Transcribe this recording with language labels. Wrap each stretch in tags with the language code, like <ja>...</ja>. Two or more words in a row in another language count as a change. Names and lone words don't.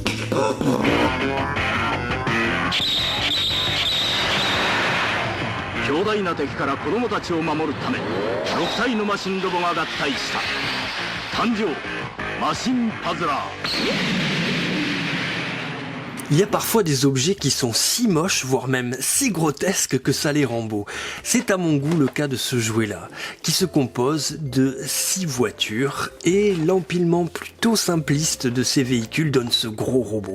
<ja>強大な敵から子供たちを守るため6体のマシンロボが合体した誕生マシンパズラー。</ja> <fr>Il y a parfois des objets qui sont si moches, voire même si grotesques que ça les rend beaux. C'est à mon goût le cas de ce jouet-là, qui se compose de 6 voitures et l'empilement plutôt simpliste de ces véhicules donne ce gros robot.</fr>